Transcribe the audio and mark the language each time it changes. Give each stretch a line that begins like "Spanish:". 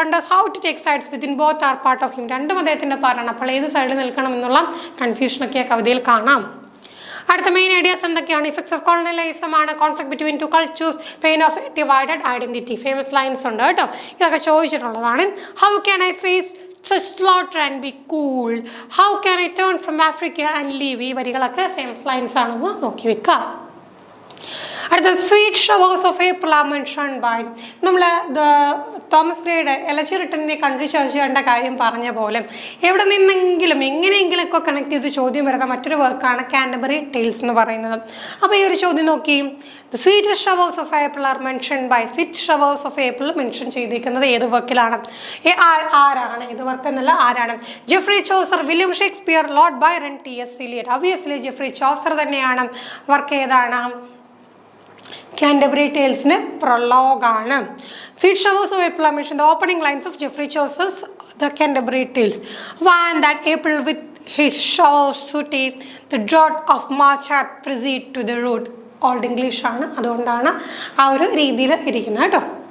English: How to take sides within both are part of him.
Malayalam: രണ്ടും അദ്ദേഹത്തിൻ്റെ പാർട്ടാണ്. അപ്പോൾ ഏത് സൈഡിൽ നിൽക്കണം എന്നുള്ള കൺഫ്യൂഷനൊക്കെ കവിതയിൽ കാണാം. അടുത്ത മെയിൻ ഐഡിയാസ് എന്തൊക്കെയാണ്?
English: Effects of colonialism ആണ്, conflict between two cultures, pain of divided identity.
Malayalam: Famous lines ഉണ്ട് കേട്ടോ, ഇതൊക്കെ ചോദിച്ചിട്ടുള്ളതാണ്.
English: How can I face such slaughter and be cool? How can I turn from Africa and leave?
Malayalam: ഈ വരികളൊക്കെ famous lines ആണെന്ന് നോക്കി വെക്കാം. അടുത്ത
English: Sweet showers of April are mentioned by.
Malayalam: നമ്മൾ Thomas ഗ്രേയുടെ elegy റിട്ടണിനെ country ചർച്ച ചെയ്യേണ്ട കാര്യം പറഞ്ഞ പോലെ എവിടെ നിന്നെങ്കിലും എങ്ങനെയെങ്കിലുമൊക്കെ കണക്ട് ചെയ്ത് ചോദ്യം വരുന്ന മറ്റൊരു വർക്കാണ് കാൻറ്റർബറി ടെയിൽസ് എന്ന് പറയുന്നത്. അപ്പോൾ ഈ ഒരു ചോദ്യം നോക്കി,
English: The sweet showers of April are mentioned by.
Malayalam: Sweet showers of April mention ചെയ്തിരിക്കുന്നത് ഏത് വർക്കിലാണ്? ആരാണ്? ഏത് വർക്ക് എന്നല്ല, ആരാണ്? Jeffrey Chaucer, William Shakespeare, Lord Byron, TS. Eliot. Obviously Jeffrey Chaucer തന്നെയാണ്. വർക്ക് ഏതാണ്? Canterbury ടെയിൽസിന് പ്രൊലോഗാണ്.
English: Sweet showers of April mention the opening lines of Geoffrey Chaucer's the Canterbury Tales. One that April with his shore sooty, the drought of March hath proceed to the road.
Malayalam: Old English ആണ്, അതുകൊണ്ടാണ് ആ ഒരു രീതിയിൽ ഇരിക്കുന്നത് കേട്ടോ.